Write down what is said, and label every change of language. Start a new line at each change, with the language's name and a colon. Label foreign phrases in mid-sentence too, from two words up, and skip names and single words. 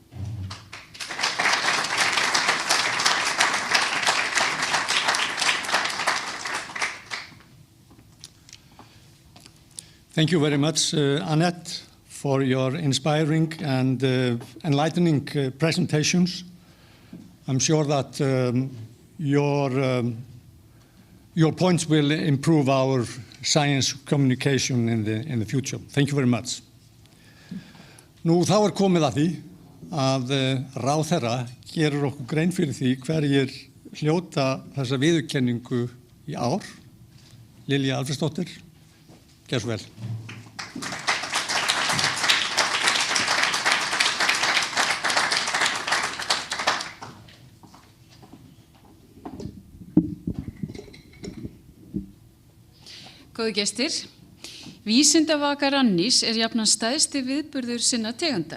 English: Thank you very much, Annette, for your inspiring and enlightening presentations. I'm sure that your points will improve our science communication in the future. Thank you very much.
Icelandic: Nú þá komið að því að ráðherra gerir okkur grein fyrir því hverjir hljóta þessa viðurkenningu í ár. Lilja Alfreðsdóttir, gjörðu svo vel. Góðu gestir, Vísindavaka Rannís jafnan stærsti viðburður sinna tegundar.